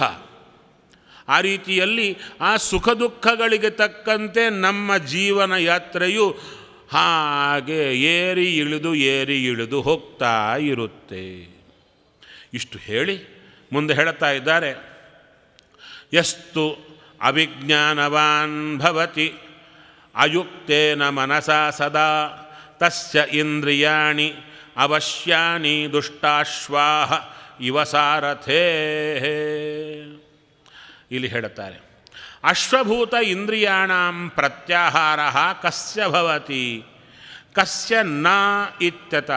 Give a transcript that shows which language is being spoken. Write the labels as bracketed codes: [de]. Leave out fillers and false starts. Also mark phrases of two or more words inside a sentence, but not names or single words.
[kn] ಆ ರೀತಿಯಲ್ಲಿ ಆ ಸುಖ ದುಃಖಗಳಿಗೆ ತಕ್ಕಂತೆ ನಮ್ಮ ಜೀವನ ಯಾತ್ರೆಯು ಹಾಗೆ ಏರಿ ಇಳಿದು ಹೋಗ್ತಾ ಇರುತ್ತೆ. ಇಷ್ಟು ಹೇಳಿ ಮುಂದೆ ಹೇಳ್ತಾ ಇದ್ದಾರೆ, [sa] ಯಸ್ತು ಅವಿಜ್ಞಾನವಾನ್ ಭವತಿ ಅಯುಕ್ತೇನ ಮನಸಾ ಸದಾ ತಸ್ಯ ಇಂದ್ರಿಯಾಣಿ ಅವಶ್ಯಾನಿ ದುಷ್ಟಾಶ್ವಾಹ ಇವ ಸಾರಥೇ. [kn] ಇಲ್ಲಿ ಹೇಳುತ್ತಾರೆ, [sa] ಅಶ್ವಭೂತ ಇಂದ್ರಿಯಾಣಾಂ ಪ್ರತ್ಯಾಹಾರ ಕಸ್ಯ ಭವತಿ ಕಸ್ಯ ನ ಇತ್ಯತಃ.